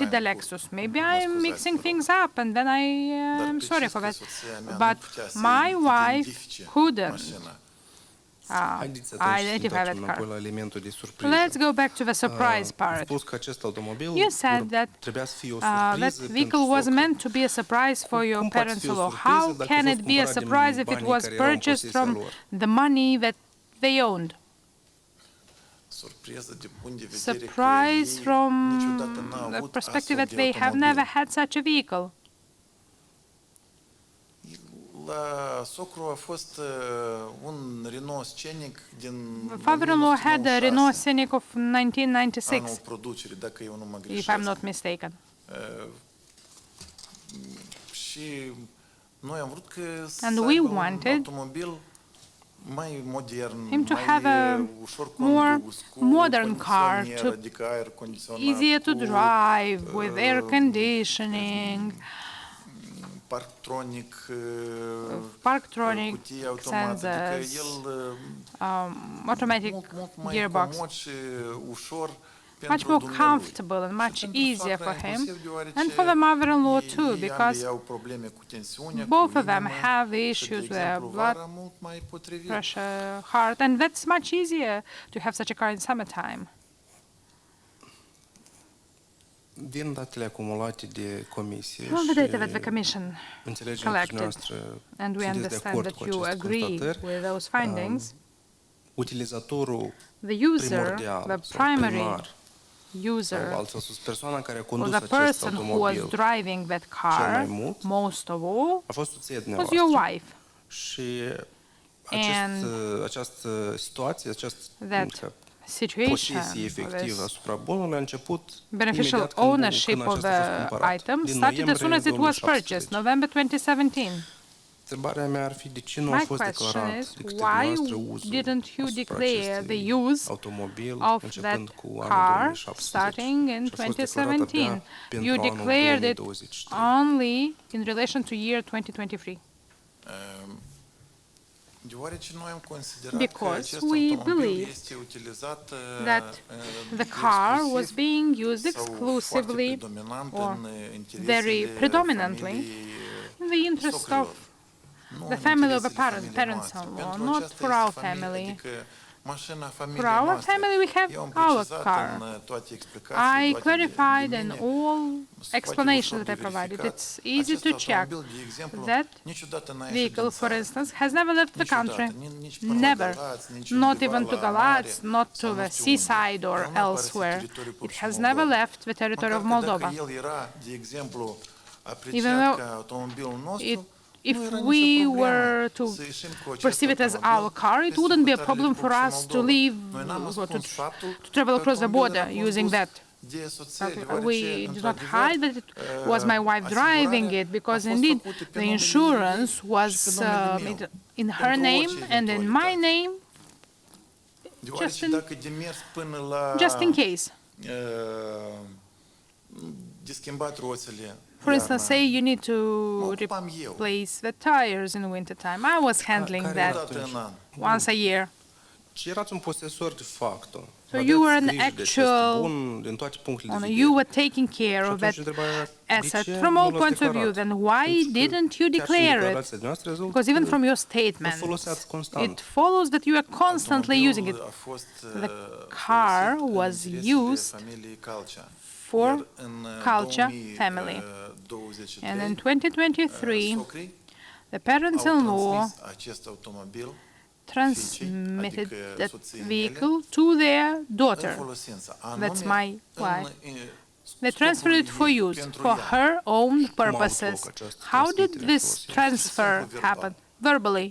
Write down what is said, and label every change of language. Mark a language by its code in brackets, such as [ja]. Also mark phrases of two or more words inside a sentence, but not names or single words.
[ro] ceva [en] the [ro] am Lexus. făcut. [en] Maybe [ro] Mă [en] I'm [ro] scuzați, [en] mixing [ro] vă rog. [en] things up, and then [ro] Dar [en] I'm [ro] precis [en] sorry for [ro] că [en] that. [ro] soția mea nu [en] But [ro] putea să [en] my wife [ro] identifice [en] couldn't [ro] mașina. Haideți atunci să [en] identify [ro] întoarcem [en] that car. [ro] înapoi la elementul de surpriză. [en] Let's go back to the surprise [ro] Ați [en] part. [ro] spus că acest automobil [en] You said that [ro] trebuia să fie o [en] that [ro] surpriză [en] vehicle [ro] pentru [en] was [ro] socri. [en] meant to be a surprise for your [ro] Cum poate fi o [en] parents-in-law. [ro] surpriză [en] How [ro] dacă a [en] can [ro] fost [en] it be a [ro] cumpărat din [en] surprise if it [ro] banii [en] was [ro] care erau în [en] purchased [ro] posesia [en] from [ro] lor? [en] the money that they owned? [ro] Surpriză de punct de vedere că [en] Surprise [ro] ei [en] from [ro] niciodată n-au [en] the [ro] avut [en] perspective [ro] astfel [en] that [ro] de [en] they have [ro] automobil. [en] never had such a vehicle. [ro] La socru a fost un Renault Scenic din [en] Father-in-law had a [ro] 1996, [en] Renault Scenic of [ro] anul [en] 1996, [ro] producerii, dacă eu nu mă [en] if [ro] greșesc. [en] I'm not mistaken. [ro] Și noi am vrut că să [en] And we [ro] aibă un [en] wanted [ro] automobil mai modern, [en] him to [ro] mai [en] have a [ro] ușor [en] more [ro] condus, cu [en] modern car, [ro] condicionier, [en] to [ro] adică aer condiționat, [en] Easier to [ro] cu [en] drive, with air conditioning, [ro] parktronic, [en] Parktronic [ro] cutie automată, adică [en] sensors, [ro] el [en] automatic [ro] mult mai [en] gearbox. [ro] comod și ușor [en] Much [ro] pentru [en] more [ro] dumnealui. [en] comfortable and much [ro] Și pentru [en] easier [ro] soacra [en] for him, [ro] inclusiv, deoarece [en] and for the mother-in-law too, [ro] ei [en] because [ro] ambii au probleme cu tensiunea, [en] both [ro] cu [en] of them [ro] inima, [en] have [ro] și, [en] issues [ro] de [en] with their [ro] exemplu, [en] blood [ro] vara mult mai potrivit. [en] pressure, heart, and that's much easier to have such a car in summertime. [ro] Din datele acumulate de comisie [en] From the data that the Commission [ro] înțelegem că [en] collected, [ro] dumneavoastră [en] and we [ro] sunteți de [en] understand [ro] acord [en] that [ro] cu [en] you [ro] aceste [en] agree [ro] constatări, [en] with those findings, [ro] utilizatorul [en] the user, [ro] primordial [en] the [ro] sau [en] primary [ro] primar [en] user, [ro] altfel spus, persoana care a [en] or [ro] condus [en] the [ro] acest [en] person who was [ro] automobil [en] driving that [ro] cel mai [en] car [ro] mult [en] most of all [ro] a fost soția [en] was [ro] dumneavoastră. [en] your wife. [ro] Și [en] And [ro] această situație, această [en] that situation, [ro] posesie efectivă asupra bunului a început [en] beneficial [ro] imediat când [en] ownership of [ro] acesta a fost [en] the [ro] cumpărat, [en] item [ro] din [en] started as soon as it was [ro] 2017. [en] purchased, November 2017. [ro] Întrebarea mea ar fi de ce nu a [en] My [ro] fost [en] question [ro] declarat [en] is, [ro] de către [en] why [ro] dumneavoastră uzul [en] didn't you [ro] asupra [en] declare [ro] acestui [en] the use [ro] automobil [en] of [ro] începând [en] that [ro] cu anul [en] car [ro] 2017 [en] starting in [ro] și a fost declarat abia [en] 2017? [ro] pentru [en] You [ro] anul [en] declared it [ro] 2023? [en] only in relation to year 2023. [ro] Deoarece noi am considerat că [en] Because [ro] acest [en] we [ro] automobil [en] believe [ro] este utilizat [en] that the car was [ro] exclusiv [en] being used [ro] sau foarte [en] exclusively [ro] predominant [en] or [ro] în [en] very [ro] interesele [en] predominantly [ro] familiei [en] in the interest [ro] socrilor, [en] of [ro] nu [en] the [ro] în [en] family of a [ro] interesele familiei [en] parents-in-law, [ro] noastre. Pentru [en] not [ro] aceasta [en] for [ro] este [en] our [ro] familie, [en] family. [ro] adică mașina [en] For [ro] familiei [en] our [ro] noastre. [en] family, we have [ro] Eu am [en] our [ro] precizat [en] car. [ro] în toate explicațiile, [en] I [ro] toate [en] clarified [ro] de [en] in [ro] mine. [en] all [ro] Se poate [en] explanations [ro] ușor [en] that I [ro] de [en] provided. [ro] verificat. [en] It's easy [ro] Acest [en] to check [ro] automobil, de exemplu, [en] that [ro] niciodată n-a ieșit [en] vehicle, [ro] din [en] for [ro] țară. [en] instance, has never left the country. [ro] Niciodată, nici până la [en] Never. [ro] Galați, nici [en] Not [ro] undeva [en] even to [ro] la [en] Galați, [ro] mare, [en] not [ro] sau [en] to [ro] nu [en] the [ro] știu unde. [en] seaside or [ro] El n-a părăsit [en] elsewhere. [ro] teritoriul [en] It [ro] pur și [en] has [ro] Moldova. [en] never left the territory of [ro] Măcar că [en] Moldova. [ro] Dacă el era, de exemplu, [en] Even [ro] apreciat [en] though [ro] ca automobilul nostru, [en] it, [ro] nu [en] if [ro] era nicio [en] we [ro] problemă [en] were to [ro] să ieșim cu acest [en] perceive it as [ro] automobil [en] our car, it [ro] peste [en] wouldn't be a [ro] hotărârile [en] problem for [ro] Republicii [en] us to [ro] Moldova. [en] leave, [ro] Noi n-am [en] to [ro] ascuns faptul [en] travel [ro] că [en] across the [ro] automobilul [en] border [ro] era [en] using [ro] condus [en] that. [ro] de soție, [en] We [ro] deoarece, [en] did not [ro] într-adevăr, [en] hide that it was my wife driving it, [ro] asigurarea [en] because [ro] a fost [en] indeed [ro] făcută pe [en] the [ro] numele [en] insurance [ro] ei [en] was [ro] și pe numele meu, [en] in her [ro] pentru [en] name [ro] orice [en] and in my [ro] eventualitate. [en] name, [ro] Deoarece [en] in- [ro] dacă de mers până la [en] just in case. [ro] de schimbat roțile [en] For instance, say you need to [ro] mă ocupam eu. [en] replace the tires in wintertime. I was handling [ro] care [en] that [ro] O dată în an. [en] once a year. [ro] Și erați un posesor de facto. [en] So [ro] Aveți [en] you were an [ro] grijă de acest [en] actual [ro] bun din toate punctele de vedere. [en] You were taking care [ro] Și [en] of that [ro] atunci întrebarea era, de [en] asset [ro] ce [en] from [ro] nu [en] all [ro] l-ați [en] points of view. [ro] declarat? [en] Then why [ro] Pentru că [en] didn't you [ro] chiar și în [en] declare it? [ro] declarația noastră rezultă [en] Because even [ro] că [en] from your [ro] îl [en] statement, [ro] foloseați constant. [en] it follows that you are constantly using it. [ro] Automobilul a fost, [en] The car [ro] folosit în [en] was [ro] interesele [en] used [ro] familiei Calcea. [en] for [ro] Iar în [en] Culture family. [ro] 2023, [en] And in 2023, [ro] socrii [en] the [ro] au [en] parents-in-law [ro] transmis acest automobil [en] transmitted [ro] adică [en] that [ro] soției mele, [en] vehicle to their [ro] în [en] daughter. [ro] folosință. [en] That's [ro] anume [en] my [ro] în, [en] wife. They [ro] scopul [en] transferred it for [ro] ei, [en] use, [ro] pentru [en] for [ro] ea. [en] her own [ro] avut [en] purposes. [ro] loc această [en] How did [ro] transmitere [en] this [ro] folosită? [en] transfer [ro] Simplu verbal. [en] happen? Verbally.